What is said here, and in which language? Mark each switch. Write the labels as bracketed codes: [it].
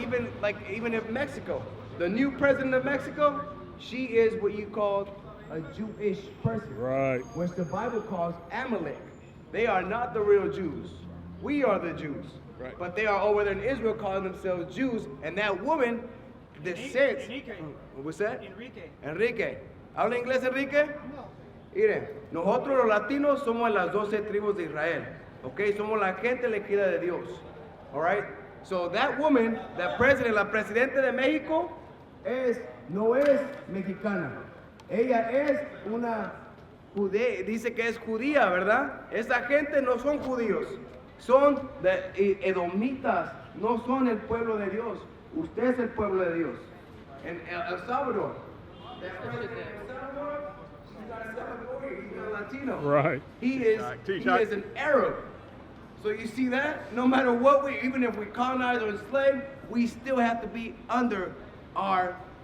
[en] Even if Mexico, the new president of Mexico, she is what you call a Jewish person. Right. Which the Bible calls Amalek. They are not the real Jews. We are the Jews. Right. But they are over there in Israel calling themselves Jews. And that woman, the sense. What's that? [es] Enrique. ¿Habla inglés, Enrique? No. Miren, nosotros los latinos somos las 12 tribus de Israel. Okay? Somos la gente elegida de Dios. [en] Alright? So that woman, [es] la presidenta de México, no es mexicana. Ella es una judía, dice que es judía, ¿verdad? Esa gente no son judíos, son edomitas, no son el pueblo de Dios. Usted es el pueblo de Dios. En El Salvador, [en] that president of El Salvador, he's not a Salvadorian, he's not a Latino. Right. He is an Arab. So you see that? No matter what even if we colonize or enslave, we still have to be under our